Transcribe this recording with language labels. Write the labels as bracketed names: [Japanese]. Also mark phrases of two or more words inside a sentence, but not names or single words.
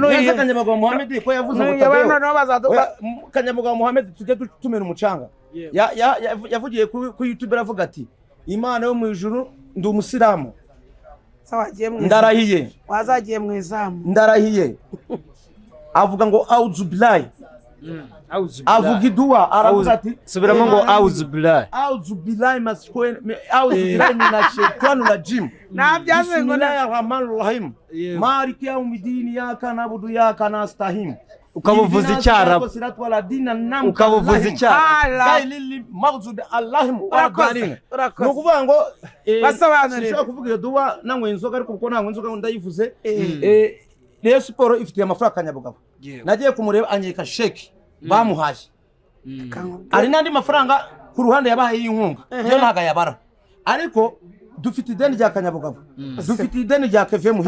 [Kinyarwanda] n'uyu Kanyabagabo Mohamed ko yavuze ngo Kanyabagabo Mohamed tujye tumena umucanga yavugiye ku YouTube aravuga ati Imana yo mu ijuru ndi umusilamu ndarahiye wazagiye mu izamu ndarahiye avuga ngo auzubillahi avuga idua aravuga ati subiramo ngo [Arabic] أعوذ بالله أعوذ بالله من الشيطان الرجيم [Kinyarwanda] nabyaze ngo [Arabic] بسم الله الرحمن الرحيم مالك يوم الدين إياك نعبد وإياك نستعين [Kinyarwanda] ukabuvuza icyarabu ukabuvuza icyarabu ni ukuvuga ngo sinshobora kuvuga iyo duwa nanywe inzoga ariko kuko nanywe inzoga ndayivuze Rayon Sport ifitiye amafaranga Kanyabugabo nagiye kumureba anyeka sheki bamuhaye ari n'andi mafaranga ku ruhande yabahaye y'inkunga yo ntago yabara ariko dufite ideni rya Kanyabugabo dufite ideni rya Keve Muhire